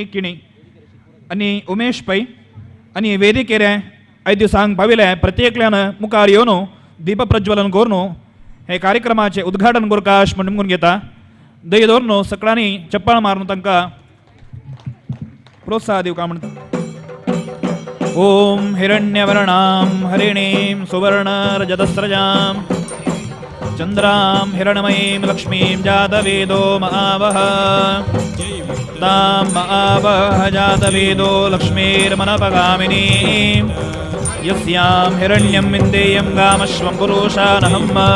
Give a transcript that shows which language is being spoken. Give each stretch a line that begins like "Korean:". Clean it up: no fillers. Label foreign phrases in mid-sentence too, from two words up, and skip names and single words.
Konkani: किणी आणि उमेश पै आणि वेदिकेर 5 दिसांक पाविल्ले प्रत्येकल्यान मुखार येवन दीप प्रज्वलन करून हे कार्यक्रमाचे उद्घाटन करकाश म्हणून घेता. दय दवरून सगळ्यांनी चप्पल मारून तांकां प्रोत्साह दिवका म्हणटा.
Sanskrit: ओम हिरण्यवर्णां हरिणीं सुवर्ण रजतस्रजां चंद्रां हिरणमयीं लक्ष्मीं जातवेदो महावह तां महावह जातवेदो लक्ष्मीर्मनपगामिनीं यस्यां हिरण्यं विन्देयं गामश्वं पुरुषानहम्